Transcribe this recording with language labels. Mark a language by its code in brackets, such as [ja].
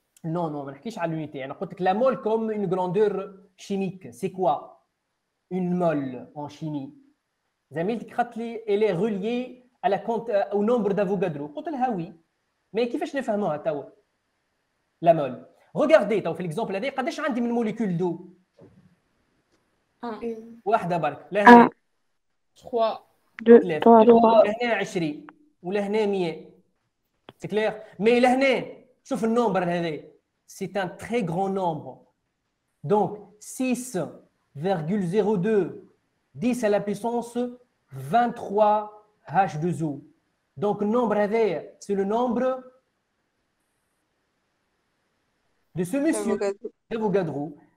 [fr] Non, non, je ne l'unité. La mole comme une grandeur chimique, c'est quoi? Une mole en chimie. Elle est reliée à au nombre d'Avogadro. Oui. Mais [ar] كيفاش نفهموها توا [fr] la mole? Regardez [ar] توا في l'exemple هذا قداش عندي من موليكول دو؟ واحدة برك. لهنا 3 2 3 لهنا 20 ولهنا 100. [fr] C'est clair? [ar] Mais لهنا شوف النمبر هذا. [fr] C'est un très grand nombre. Donc 6,02 10 à la puissance 23 H2O. Donc, le nombre هذا, c'est le nombre de ce monsieur, Avogadro.